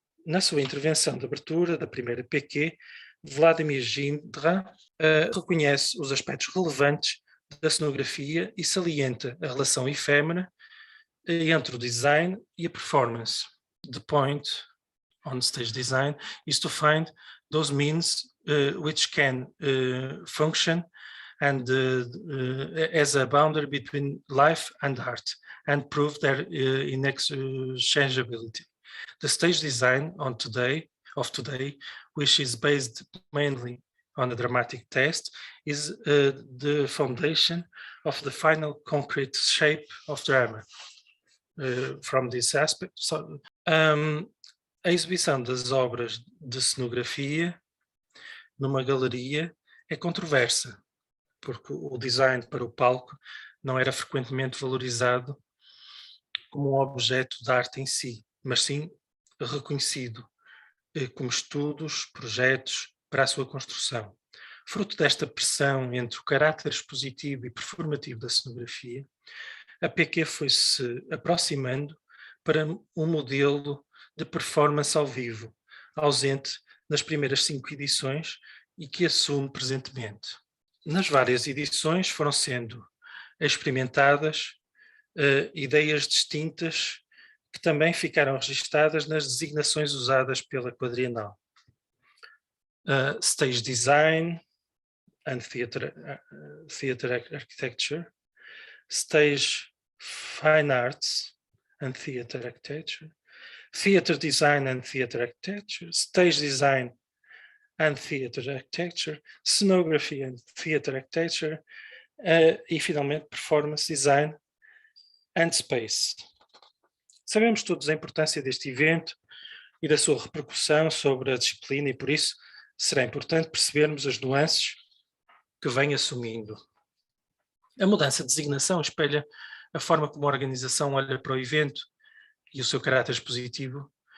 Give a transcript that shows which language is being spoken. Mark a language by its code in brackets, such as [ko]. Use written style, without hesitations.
[pt] Na sua intervenção de abertura da primeira PQ, Vladimir Gindra reconhece os aspectos relevantes da cenografia e salienta a relação efêmera entre o design e a performance. [en] The point on stage design is to find those means which can function and as a boundary between life and art and prove their inexchangeability. The stage design of today, which is based mainly on a dramatic test, is the foundation of the final concrete shape of drama. From this aspect. [pt] A exibição das obras de cenografia numa galeria é controversa, porque o design para o palco não era frequentemente valorizado como um objeto de arte em si, mas sim reconhecido como estudos, projetos para a sua construção. Fruto desta pressão entre o caráter expositivo e performativo da cenografia, a PQ foi-se aproximando para um modelo de performance ao vivo, ausente nas primeiras 5 edições e que assume presentemente. Nas várias edições foram sendo experimentadas ideias distintas que também ficaram registadas nas designações usadas pela Quadrienal. [en] Stage Design and Theatre Architecture, Stage Fine Arts and Theatre Architecture, Theatre Design and Theatre Architecture, Stage Design and Theatre Architecture, Scenography and Theatre Architecture [pt] e, finalmente, [en] Performance Design and Space. [pt] Sabemos todos a importância deste evento e da sua repercussão sobre a disciplina e, por isso, será importante percebermos as nuances que vem assumindo. A mudança de designação espelha a forma como a organização olha para o evento e o seu caráter expositivo.